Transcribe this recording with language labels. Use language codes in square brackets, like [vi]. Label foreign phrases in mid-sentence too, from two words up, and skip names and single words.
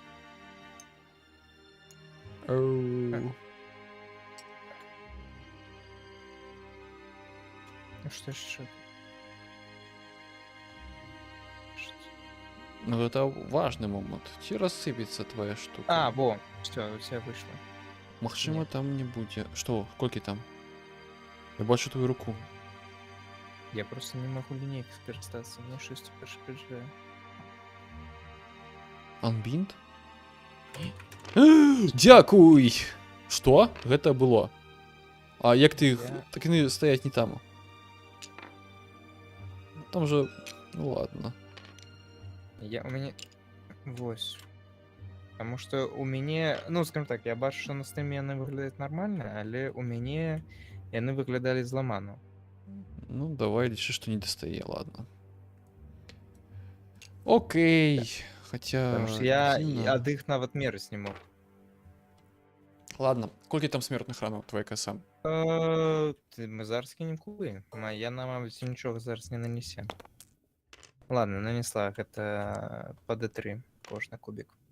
[be] Ну што яшчэ? Ну, гэта важны момант. Ці рассыпецца твоя штука? [ru] Во, все, у тебя вышло. [be] Магчыма, [ru] нет. [be] там не будзе. Што, колькі там? Я бачу твою руку. [ru] Я просто не могу линейкой [uk] скористаться, мне щось перешкоджає. [be] Анбінт? Дзякуй! Што? Гэта было. А як ты... Так яны стаяць не там. Там же... [ru] Ну ладно. У меня... Вось. Потому что у мяне... Ну, скажем так, [be] я бачу, [ru] что на стиме [be] яны выглядаюць нормально, але у мяне яны выглядалі зламана. Ну, давай лічы, што не дастае, [ru] ладно. Окей. Хотя... Потому что я [be] дзіўна. ад іх нават мерыць не мог. [ru] Ладно. [be] Колькі там смертных ранаў твоя коса? Мы зараз кінем кубы. Яна, мабыць, нічога зараз не нанесе. Ладно, нанесла гэта па D3 кожны кубік.